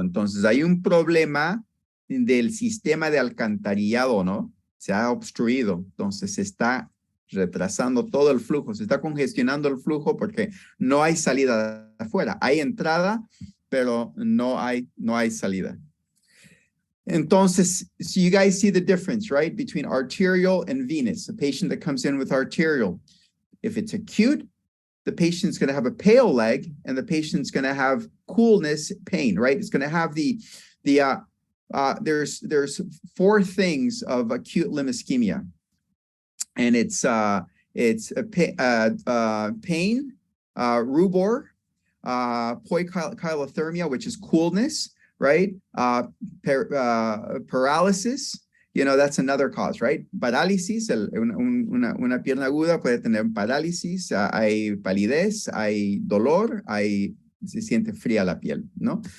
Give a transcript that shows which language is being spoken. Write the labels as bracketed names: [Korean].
[Spanish] Entonces hay un problema del sistema de alcantarillado, ¿no? Se ha obstruido. Entonces se está retrasando todo el flujo. Se está congestionando el flujo porque no hay salida de afuera. Hay entrada, pero no hay salida. [English] Entonces, so you guys see the difference, right? Between arterial and venous. A patient that comes in with arterial, if it's acute, the patient's going to have a pale leg and the patient's going to have coolness, pain, right? It's going to have there's four things of acute limb ischemia. And it's pain, rubor, poikilothermia, which is coolness, right? Paralysis, you know, that's another cause, right? [Spanish] Parálisis, una pierna aguda puede tener parálisis, hay palidez, hay dolor, hay Se siente fría la piel, ¿no?